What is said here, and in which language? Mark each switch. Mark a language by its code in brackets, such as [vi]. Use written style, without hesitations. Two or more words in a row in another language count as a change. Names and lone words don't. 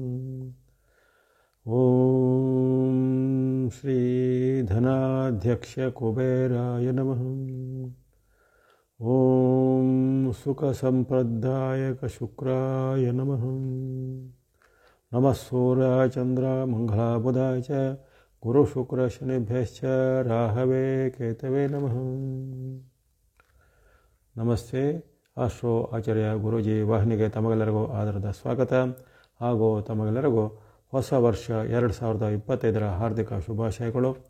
[sa] ಓಂ ಶ್ರೀ ಧನಾಧ್ಯಕ್ಷ ಕುಬೇರಾಯ ನಮಃ. ಓಂ ಸುಖ ಸಂಪ್ರದಾಯಕ ಶುಕ್ರಾಯ ನಮಃ. ನಮಃ ಸೂರ್ಯಾಯ ಚಂದ್ರ ಮಂಗಳಾಯ ಬುಧಾಯ ಚ ಗುರು ಶುಕ್ರ ಶನಿಭ್ಯಶ್ಚ ರಾಹವೇ ಕೇತವೇ ನಮಃ. [kn] ನಮಸ್ತೆ. ಆಸ್ಟ್ರೋ ಆಚಾರ್ಯ ಗುರೂಜಿ ವಾಹಿನಿಗೆ ತಮಗೆಲ್ಲರಿಗೂ ಆದರದ ಸ್ವಾಗತ ಹಾಗೂ ತಮಗೆಲ್ಲರಿಗೂ ಹೊಸ ವರ್ಷ 2025 ಹಾರ್ದಿಕ ಶುಭಾಶಯಗಳು.